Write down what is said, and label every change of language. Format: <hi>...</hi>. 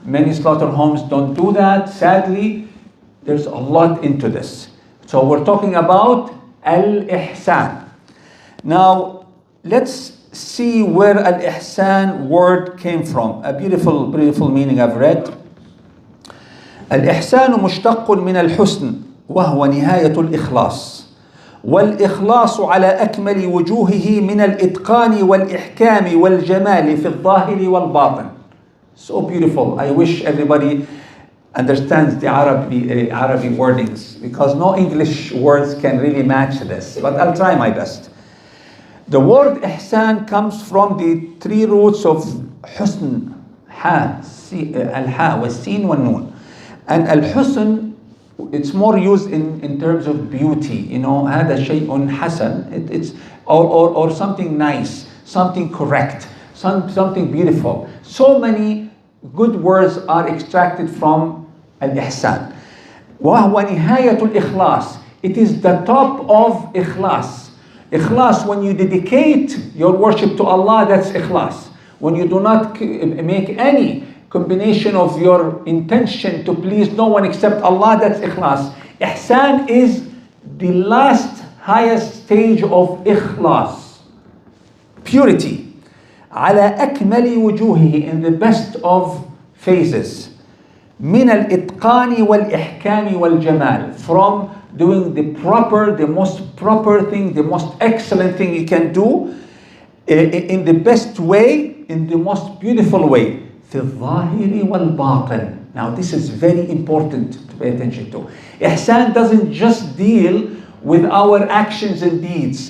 <en>Many slaughter homes don't do that. Sadly, there's a lot into this. So we're talking about Al-Ihsan. Now, let's see where Al-Ihsan word came from. A beautiful, beautiful meaning I've read.</en> <ar>الإحسان مشتق من الحسن وهو نهاية الإخلاص والإخلاص على أكمل وجوهه من الإتقان والإحكام والجمال في الظاهر والباطن.</ar> <en>So beautiful. I wish everybody understands the Arabic wordings, because no English words can really match this, but I'll try my best. The word ihsan comes from the three roots of husn, al-ha, was-sin, wa-nun. And al-husn, it's more used in terms of beauty. You know,</en> <ar>هذا شيء حسن.</ar> <en>It's or something nice, something correct, something beautiful. So many good words are extracted from al-ihsan.</en> <ar>وهو نهاية الإخلاص.</ar> <en>It is the top of ikhlas. Ikhlas, when you dedicate your worship to Allah, that's ikhlas. When you do not make any combination of your intention to please no one except Allah, that's ikhlas. Ihsan is the last highest stage of ikhlas. Purity.</en> <ar>على أكمل وجوهه,</ar> <en>in the best of phases.</en> <ar>من الإتقان والإحكام والجمال.</ar> <en>From doing the most proper thing, the most excellent thing you can do, in the best way, in the most beautiful way.</en> <ar>في الظاهر والباطن.</ar> <en>Now this is very important to pay attention to. Ihsan doesn't just deal with our actions and deeds.</en>